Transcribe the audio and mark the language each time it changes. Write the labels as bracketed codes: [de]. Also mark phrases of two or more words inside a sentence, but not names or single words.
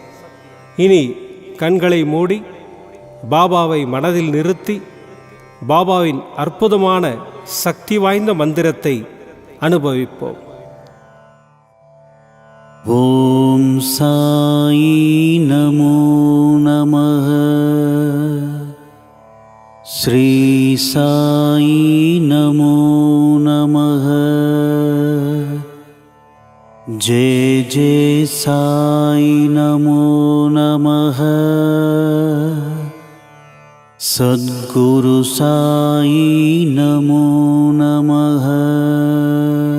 [ta] இனி கண்களை மூடி பாபாவை மனதில் நிறுத்தி பாபாவின் அற்புதமான சக்தி வாய்ந்த மந்திரத்தை அனுபவிப்போம். [sa] ओम् साई नमो नमः. श्री साई नमो नमः. जय जय साई नमो नमः. सद्गुरु साई नमो नमः.